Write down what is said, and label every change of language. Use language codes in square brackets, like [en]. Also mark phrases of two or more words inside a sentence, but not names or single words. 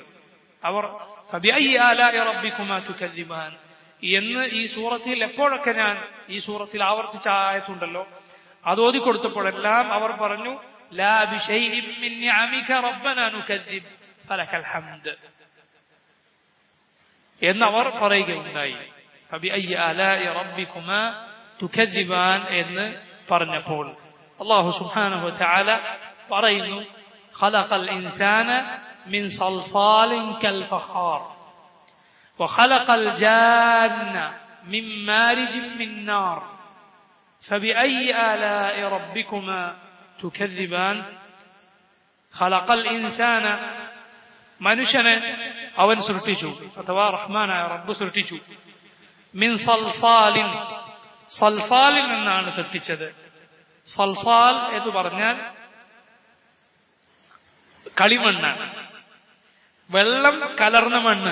[ml] അവർ [ar] فبأي آلاء ربكما تكذبان [ml] എന്ന് ഈ സൂറത്തിൽ എപ്പോഴൊക്കെ ഞാൻ ഈ സൂറത്തിൽ ആവർത്തിച്ച ആയത്തുണ്ടല്ലോ, അത് ഓതിക്കൊടുത്തപ്പോഴെല്ലാം അവർ പറഞ്ഞു [ar] لا بشيء من نعمك ربنا نكذب فلك الحمد [ml] എന്നവർ പറയുകയുണ്ടായി. [ar] فبأي آلاء ربكما تكذبان [ml] എന്ന് പറഞ്ഞപ്പോൾ [ar] الله سبحانه وتعالى പറയുന്നു خلق الإنسان من صلصال كالفخار وخلق الجان من مارج من نار فبأي آلاء ربكما تكذبان. خلق الإنسان [ml] മനുഷ്യനെ അവൻ സൃഷ്ടിച്ചു, അഥവാ റഹ്മാനായ റബ്ബ് സൃഷ്ടിച്ചു. [ar] من صلصال, [ml] സൽസാലിൽ നിന്നാണ് സൃഷ്ടിച്ചത്. സൽസാൽ എന്ന് പറഞ്ഞാൽ കളിമണ്ണാണ്, വെള്ളം കലർന്ന മണ്ണ്.